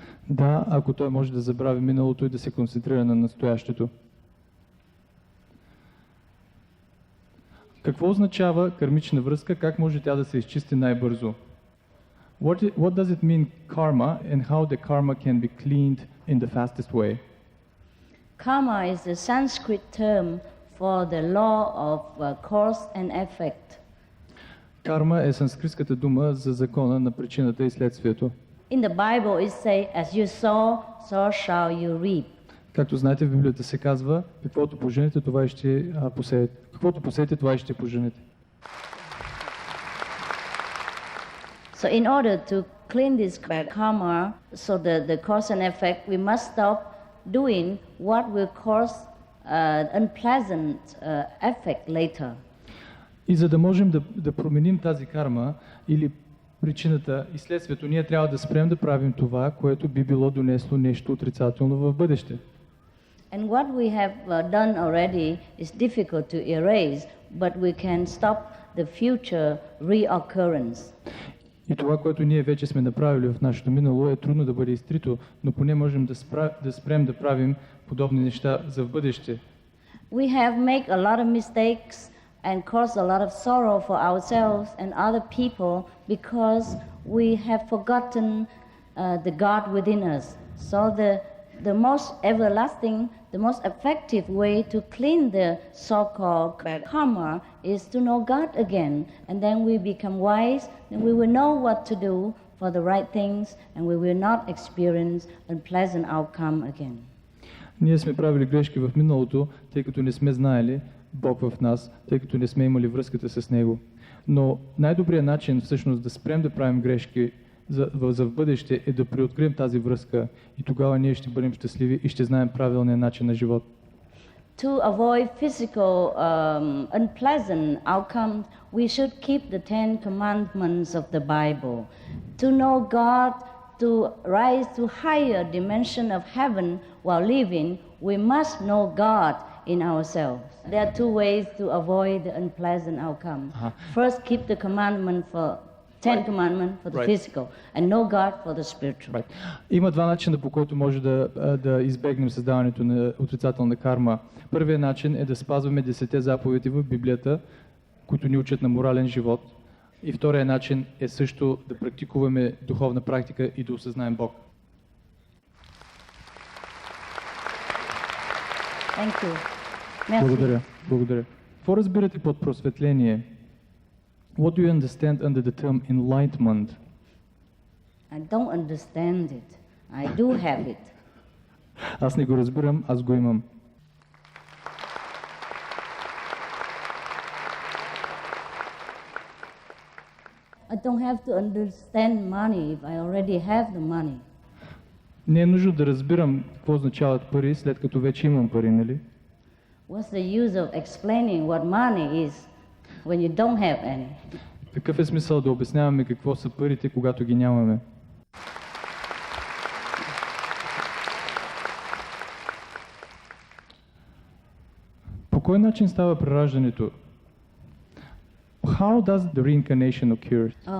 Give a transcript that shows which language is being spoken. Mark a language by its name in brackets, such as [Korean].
[Bulgarian] Да, ако той може да забрави миналото и да се концентрира на настоящето. Какво означава кармична връзка? Как може тя да се изчисти най-бързо? [English] What does it mean karma and how the karma can be cleaned in the fastest way? Karma is a Sanskrit term for the law of cause and effect. [Bulgarian] Карма е санскритската дума за закона на причината и следствието. [English] In the Bible it says, as you sow, so shall you reap. [Bulgarian] Както знаете, в Библията се казва, каквото поженете, това и ще посеете. Каквото посеете, това и ще поженете. [English] So in order to clean this bad karma, so the cause and effect, we must stop doing what will cause unpleasant effect later. [Bulgarian] И за да можем да променим тази карма или причината и следствието, ние трябва да спрем да правим това, което би било донесло нещо отрицателно в бъдеще. [English] And what we have done already is difficult to erase, but we can stop the future reoccurrence. [Bulgarian] И това, което ние вече сме направили в нашето минало, е трудно да бъде изтрито, но поне можем да спрем да правим подобни неща за в бъдеще. [English] We have made a lot of mistakes and caused a lot of sorrow for ourselves and other people because we have forgotten the God within us. So the most everlasting, the most effective way to clean the so-called bad karma is to know God again, and then we become wise, and we will know what to do for the right things, and we will not experience unpleasant outcome again. [Bulgarian] Ние сме правили грешки в миналото, тъй като не сме знаели Бог в нас, тъй като не сме имали връзката с Него. Но най-добрият начин всъщност да спрем да правим грешки за в бъдеще е да преоткрием тази връзка и тогава ние ще бъдем щастливи и ще знаем правилния начин на живот. [English] To avoid physical unpleasant outcomes, we should keep the 10 commandments of the Bible. To know God, to rise to higher dimension of heaven while living, we must know God in ourselves. There are two ways to avoid the unpleasant outcome. First, keep the commandment for 10 commandments for the physical, and know God for the spiritual. [Bulgarian] Има два начина, по който може да избегнем създаването на отрицателна карма. Първият начин е да спазваме 10 заповеди в Библията, които ни учат на морален живот. И вторият начин е също да практикуваме духовна практика и да осъзнаем Бог. [English] Thank you. Merci. [Bulgarian] Благодаря. Благодаря. Какво разбирате под просветление? [English] What do you understand under the term enlightenment? I don't understand it. I do have it. [Bulgarian] Аз не го разбирам, аз го имам. [English] I don't have to understand money if I already have the money. [Bulgarian] Не е нужно да разбирам какво означават пари, след като вече имам пари, нали? [English] What's the use of explaining what money is when you don't have any? [Bulgarian] Какъв е смисъл да обясняваме какво са парите, когато ги нямаме? По кой начин става прераждането? [English] How does the reincarnation occur?